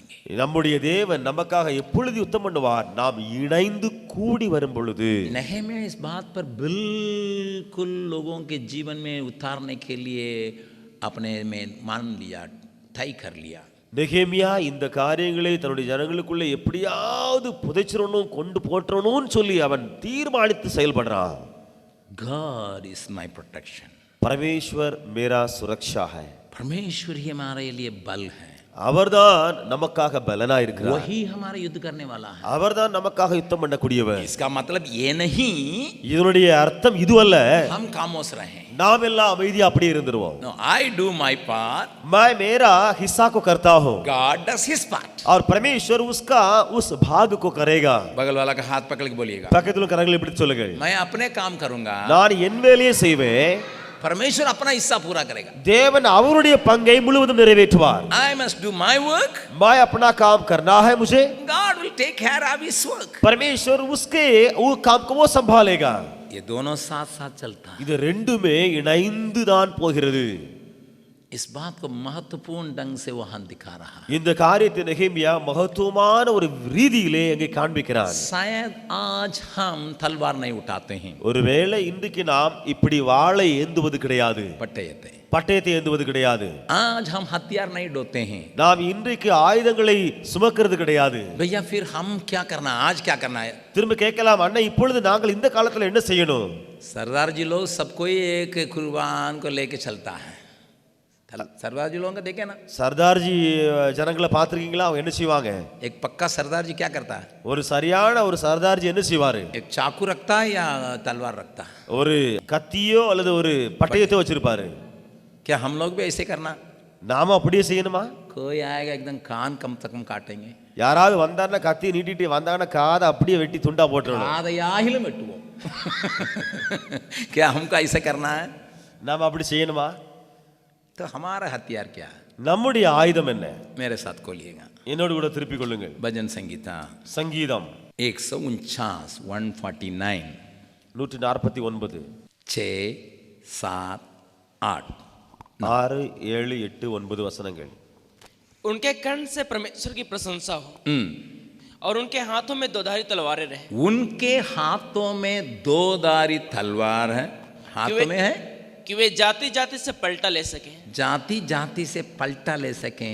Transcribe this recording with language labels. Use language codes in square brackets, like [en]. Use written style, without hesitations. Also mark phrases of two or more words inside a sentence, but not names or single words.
[ta] நம்முடைய தேவன் நமக்காக எப்பொழுது யுத்தம் பண்ணுவார்? நாம் இணைந்து கூடி வரும் பொழுது. [hi] नहम्याह इस बात पर बिल्कुल लोगों के जीवन में उतारने के लिए अपने में मान लिया, तय कर लिया. [ta] நெகேமியா இந்த காரியங்களை தன்னுடைய ஜனங்களுக்குள்ள எப்படியாவது புதைச்சிரணும், கொண்டு போற்றணும்னு சொல்லி அவன் தீர்மானித்து செயல்படுறான். [en] God is my protection. [hi] परमेश्वर मेरा सुरक्षा है. परमेश्वर ही हमारे लिए बल है. [ta] அவர்தான் நமக்காக பலனா இருக்கிறார். [hi] वही हमारा युद्ध करने वाला है. [ta] அவர்தான் நமக்காக யுத்தம் பண்ணக்கூடியவர். [hi] इसका मतलब ये नहीं [ta] இதனுடைய அர்த்தம் இதுவல்ல [hi] हम खामोश रहें. [ta] நாம் எல்லாம் அமைதியா அப்படியே இருந்துருவோம். [en] No, I do my part. [hi] मैं मेरा हिस्सा को करता हूँ [en] God does his part. [hi] और परमेश्वर उसका उस भाग को करेगा. बगल वाला का हाथ पकड़ के बोलिएगा, [ta] பக்கத்துல கரங்களை பிடித்து சொல்லுங்கள், [hi] मैं अपने काम करूंगा, [ta] நான் என் வேலையை செய்வேன், [hi] परमेश्वर अपना हिस्सा पूरा करेगा. [ta] தேவன் அவருடைய பங்கை முழுவதும் நிறைவேற்றுவார். [en] I must do my work. [hi] मैं अपना काम करना है मुझे, [en] God will take care of his work. [hi] परमेश्वर उसके वो काम को वो संभालेगा. ये दोनों साथ साथ चलता है. [ta] இது ரெண்டுமே இணைந்து தான் போகிறது. [hi] इस बात को महत्वपूर्ण ढंग से वहां दिखा रहा है. [ta] இந்த காரியத்தை நெகேமியா மகத்துவமான ஒரு ரீதியிலே அங்கே காண்பிக்கிறார். [hi] शायद आज हम तलवार नहीं उठाते हैं, [ta] ஒருவேளை இன்றைக்கு நாம் இப்படி வாளை ஏந்துவது கிடையாது, [hi] पट्टे [ta] பட்டயத்தை ஏந்துவது கிடையாது. [hi] आज हम हथियार नहीं ढोते हैं. [ta] நாம் இன்றைக்கு ஆயுதங்களை சுமக்கிறது கிடையாது. [hi] भैया फिर हम क्या करना है, आज क्या करना है? [ta] திரும்ப கேட்கலாம், அண்ணா இப்பொழுது நாங்கள் இந்த காலத்துல என்ன செய்யணும்? [hi] सरदार जी लोग सबको एक कुर्बान को लेके चलता है. सरदार जी लोगों को देखे ना, [ta] சர்தார்ஜி ஜனங்களை பார்த்திருக்கீங்களா? அவங்க என்ன செய்வாங்க? [hi] एक पक्का सरदार जी क्या करता है? [ta] ஒரு சரியான ஒரு சர்தார்ஜி என்ன செய்வாரு? [hi] एक चाकू रखता है या तलवार रखता है? [ta] ஒரு கத்தியோ அல்லது ஒரு பட்டயத்தை வச்சிருப்பாரு. [hi] क्या हम लोग भी ऐसे करना? [ta] நாம அப்படியே செய்யணுமா? [hi] कोई आएगा एकदम कान कम से कम काटेंगे, [ta] யாராவது வந்தாருன்னா கத்தி நீட்டிட்டு வந்தாங்கன்னா காதை அப்படியே வெட்டி துண்டா போட்டுறணும். [hi] आदयाहिल मेटुवो. क्या हमको ऐसे करना है? [ta] நாம அப்படி செய்யணுமா? [hi] तो हमारा हथियार क्या है? [ta] நம்முடைய ஆயுதம் என்ன? [hi] मेरे साथ खोलिएगा, [ta] என்னோடு கூட திருப்பிக் கொள்ளுங்கள். [hi] भजन संगीता [ta] சங்கீதம் 149 149 149 6 7 8 6 7 8 9 வசனங்கள். [hi] उनके कंठ से परमेश्वर की प्रशंसा हो और उनके हाथों में दोधारी तलवारें रहे. उनके हाथों में दो धारी तलवार है, हाथों में है कि वे जाति जाति से पलटा ले सकें जाति जाति से पलटा ले सकें